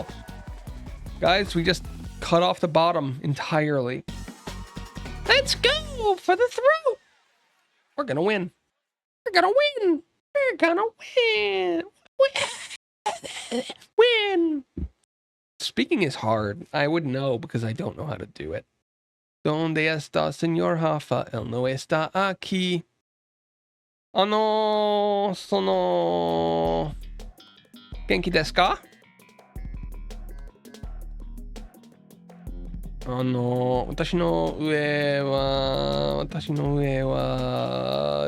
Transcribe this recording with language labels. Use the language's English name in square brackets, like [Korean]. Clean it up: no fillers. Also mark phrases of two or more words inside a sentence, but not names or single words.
[English] Guys, we just cut off the bottom entirely. Let's go for the throw. We're gonna win. We're gonna win. We're gonna win. Win. Speaking is hard. I would know because I don't know how to do it. [Spanish] ¿Dónde está, señor Rafa? Él no está aquí. [Japanese] Sono... 元気ですか？私の上は...